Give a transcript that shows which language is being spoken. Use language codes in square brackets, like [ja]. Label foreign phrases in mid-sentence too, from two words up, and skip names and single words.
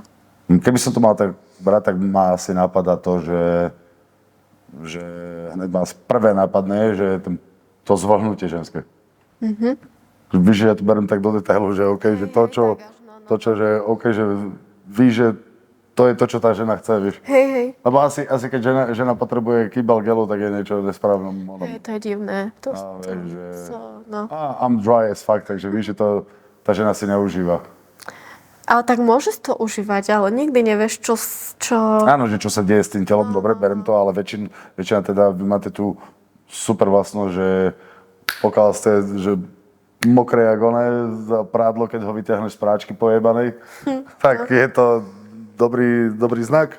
[sk] Keby som to mal tak brať, tak ma asi napadá to, že hneď ma prvé napadne, že to zvrhnutie ženské. Víš, že ja to beriem tak do detailu, že OK, že to, čo, že OK, že víš, že to je to, čo tá žena chce, vieš. Hej. Lebo asi keď žena potrebuje kýbal gelu, tak je niečo nesprávne. Hej, to je divné. [en] I'm dry as fuck, [sk] takže víš, že to tá žena si neužíva. Ale tak môžeš to užívať, ale nikdy nevieš, čo... Áno, že čo sa deje s tým telom, dobre, berem to, ale väčšina teda, vy máte tú super vlastnosť, že pokiaľ ste že mokré jak oné za prádlo, keď ho vyťahneš z práčky pojebanej, tak je to dobrý znak.